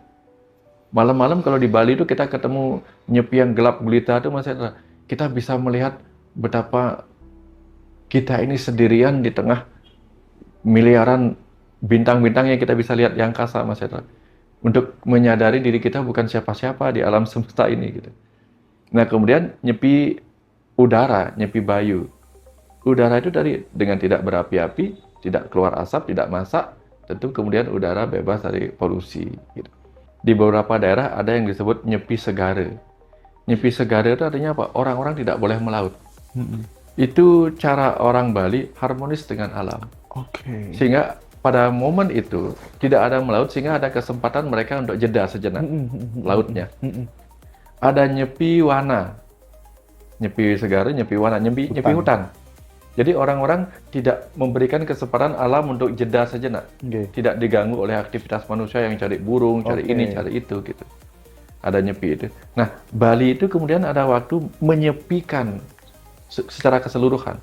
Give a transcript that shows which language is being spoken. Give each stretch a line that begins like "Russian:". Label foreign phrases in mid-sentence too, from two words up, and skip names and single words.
Indonesian: Malam-malam kalau di Bali itu kita ketemu nyepi yang gelap gulita itu Mas Hendra, kita bisa melihat betapa kita ini sendirian di tengah miliaran bintang-bintang yang kita bisa lihat di angkasa Mas Hendra. Untuk menyadari diri kita bukan siapa-siapa di alam semesta ini gitu. Nah, kemudian nyepi udara, nyepi bayu. Udara itu dengan tidak berapi-api, tidak keluar asap, tidak masak, tentu kemudian udara bebas dari polusi gitu. Di beberapa daerah ada yang disebut nyepi segara. Nyepi segara itu artinya apa? Orang-orang tidak boleh melaut. Itu cara orang Bali harmonis dengan alam. Oke. Sehingga pada momen itu tidak ada melaut, sehingga ada kesempatan mereka untuk jeda sejenak lautnya. Ada nyepi wana. Nyepi segara, nyepi wana, nyepi hutan. Jadi orang-orang tidak memberikan kesempatan alam untuk jeda sejenak. Tidak diganggu oleh aktivitas manusia yang cari burung, cari ini, cari itu gitu. Ada nyepi itu. Nah, Bali itu kemudian ada waktu menyepikan secara keseluruhan.